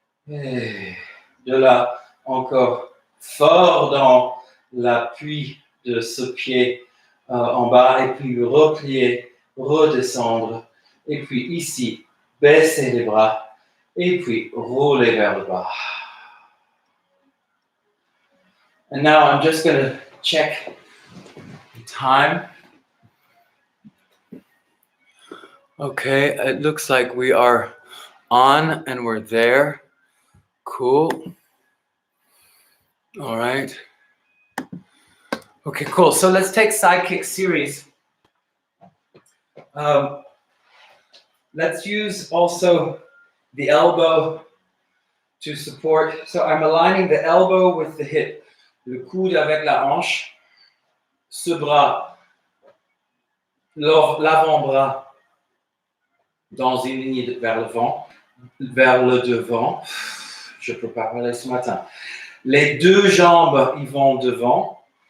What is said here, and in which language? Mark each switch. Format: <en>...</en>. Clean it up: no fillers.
<fr>Et de là, encore fort dans l'appui de ce pied en bas, et puis replier, redescendre, et puis ici, baisser les bras, et puis rouler vers le bas.</fr> <en>And now I'm just going to check time. Okay, it looks like we are on and we're there. Cool. All right. Okay, cool. So let's take sidekick series. Let's use also the elbow to support. So I'm aligning the elbow with the hip.</en> <fr>Le coude avec la hanche. Ce bras, l'avant-bras dans une ligne vers le devant. Je peux pas parler ce matin. Les deux jambes, ils vont devant.</fr>